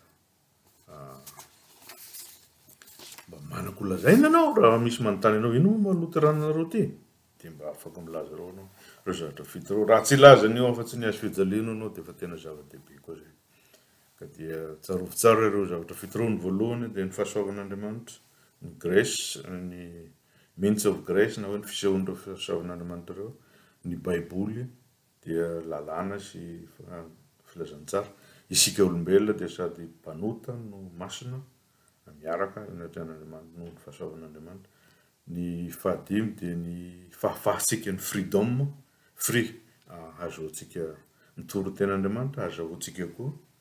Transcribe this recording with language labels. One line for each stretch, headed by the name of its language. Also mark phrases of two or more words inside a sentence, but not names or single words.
Malagasy: mba manako lazaina anao raha misy manontany anao ino mahaloterananareo ty dia mba afaka milaza reo anao reo zavatra fito reo raha tsy lazany io afa-tsy ny hazo fijaliana anao dia efa tena zava-dehibe koa zay ka dia tsarovy tsara reo zavatra fito reo ny voalohany dia ny fahasoavan'Andriamanitra ny Grèce ny
English: means of grace
Malagasy: na hoe ny fisehoan'ireo fahasoavan'Andriamanitra reo ny baiboly dia lalàna sy filazantsara isika olombelona dia sady mpanota no masina miaraka natrehan'Andriamanitra no ny fahasoavan'Andriamanitra ny fahadimy dia ny fahafahantsika ny
English: freedom free
Malagasy: azahoantsika mitoro ten'Andriamanitra azahoantsika koa